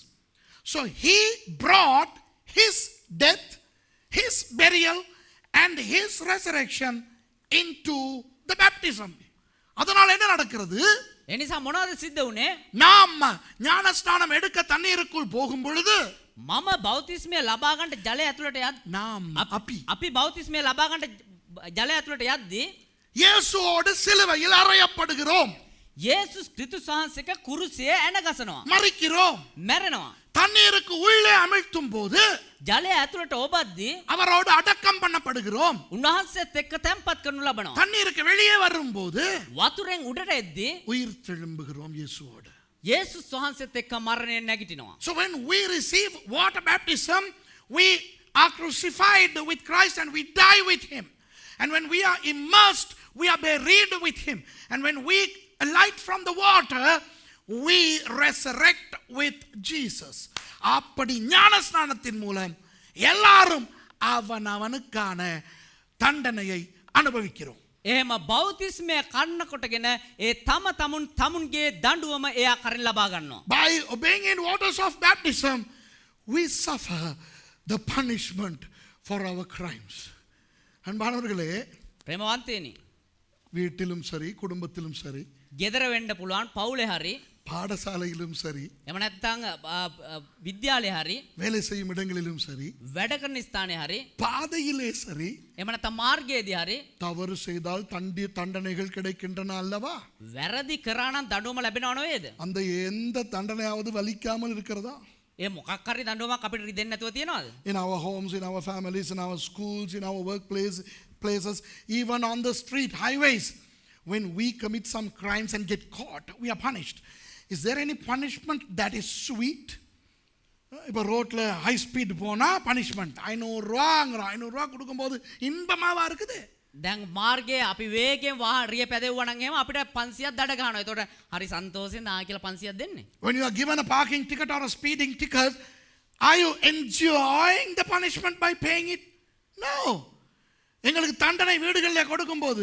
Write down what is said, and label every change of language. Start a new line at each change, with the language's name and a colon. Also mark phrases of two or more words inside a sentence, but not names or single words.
English: So he brought his death, his burial and his resurrection into the baptism.
Tamil: அதனால என்ன நடக்கிறது?
Sinhala: එනිසා මොනවද සිද්ධ වුනේ?
Tamil: நாம் ஞானஸ்நானம் எடுக்க தண்ணீருக்குள் போகும் பொழுது
Sinhala: මම බෞතිස්මය ලබා ගන්න ජලය ඇතුළට
Tamil: நாம்
Sinhala: අපි බෞතිස්මය ලබා ගන්න ජලය ඇතුළට යද්දී
Tamil: இயேசுவோடு சிலுவையில் அறையப்படுகிறோம்.
Sinhala: යේසුස් ක්‍රිස්තුස් වහන්සේක කුරුසියේ ඇන ගසනවා.
Tamil: மரிக்கிறோம்.
Sinhala: මැරෙනවා.
Tamil: தண்ணீருக்கு உள்ளே அமிழ்த்தும் போது
Sinhala: ජලය ඇතුළට ඔබද්දී
Tamil: அவரோடு அடக்கம் பண்ணப்படுகிறோம்.
Sinhala: උන්වහන්සේත් එක්ක තැන්පත් කරනු ලබනවා.
Tamil: தண்ணீருக்கு வெளியே வரும்போது
Sinhala: වතුරෙන් උඩට එද්දී
Tamil: உயிர் தெழும்புகிறோம் இயேசுவோடு.
Sinhala: යේසුස් වහන්සේත් එක්ක මරණයෙන් නැගිටිනවා.
English: So when we receive water baptism, we are crucified with Christ and we die with him. And when we are immersed, we are buried with him. And when we alight from the water, we resurrect with Jesus.
Tamil: அப்படி ஞானஸ்நானத்தின் மூலம் எல்லாரும் அவனவனுக்கான தண்டனையை அனுபவிக்கிறோம்.
Sinhala: එහෙම බෞතිස්මය කන්න කොටගෙන ඒ තමුන්ගේ දඬුවම එයා කරන් ලබා ගන්නවා.
English: By obeying in waters of baptism, we suffer the punishment for our crimes.
Tamil: அன்பானவர்களே,
Sinhala: ප්‍රේමවන්තයනි,
Tamil: வீட்டிலும் சரி, குடும்பத்திலும் சரி,
Sinhala: ගෙදර වෙන්න පුළුවන්, පවුලේ හරි,
Tamil: பாடசாலையிலும் சரி,
Sinhala: එහෙම නැත්නම් විද්‍යාලේ හරි,
Tamil: வேலை செய்யும் இடங்களிலும் சரி,
Sinhala: වැඩ කරන ස්ථානයේ හරි,
Tamil: பாதையிலே சரி,
Sinhala: එහෙම නැත්නම් මාර්ගයේදී හරි
Tamil: தவறு செய்தால் தண்டனைகள் கிடைக்கின்றன அல்லவா?
Sinhala: වැරදි කරා නම් දඬුවම ලැබෙනව නේද?
Tamil: அந்த எந்த தண்டனையாவது வலிக்காமல் இருக்கிறதா?
Sinhala: ඒ මොකක් හරි දඬුවමක් අපිට රිදෙන්නේ නැතුව තියනවද?
English: In our homes, in our families, in our schools, in our places, even on the street, highways, when we commit some crimes and get caught, we are punished. Is there any punishment that is sweet?
Tamil: இப்போ ரோட்டில்
English: high speed
Tamil: போனால் பனிஷ்மெண்ட் 500 ரூபா கொடுக்கும்போது இன்பமாவா இருக்குது?
Sinhala: දැන් මාර්ගයේ අපි වේගෙන් රිය පැදෙවුවා නම් එහෙම අපිට 500ක් දඩ ගන්නවා. ඒතකොට හරි සන්තෝෂෙන් ආ කියලා 500ක් දෙන්නේ.
English: When you are given a parking ticket or a speeding ticket, are you enjoying the punishment by paying it? No.
Tamil: எங்களுக்கு தண்டனை வீடுகளில் கொடுக்கும்போது